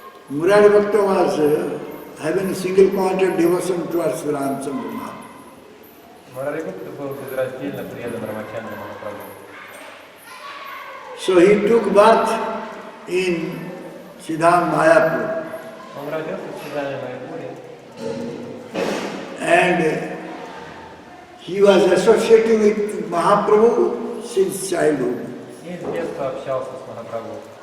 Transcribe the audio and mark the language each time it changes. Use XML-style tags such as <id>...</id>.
<en>Murari Bhakta was having single-pointed devotion towards Ramchandra Mahaprabhu.</en> <ru>Мурари Гупта был безраздельно предан Рамачандре Махапрабху.</ru> <en>So he took birth in Siddham Mayapur.</en> <ru>Он родился в Сидаме Майяпуре.</ru> <en>And he was associating with Mahaprabhu since childhood.</en> <ru>И с детства общался с Махапрабху.</ru>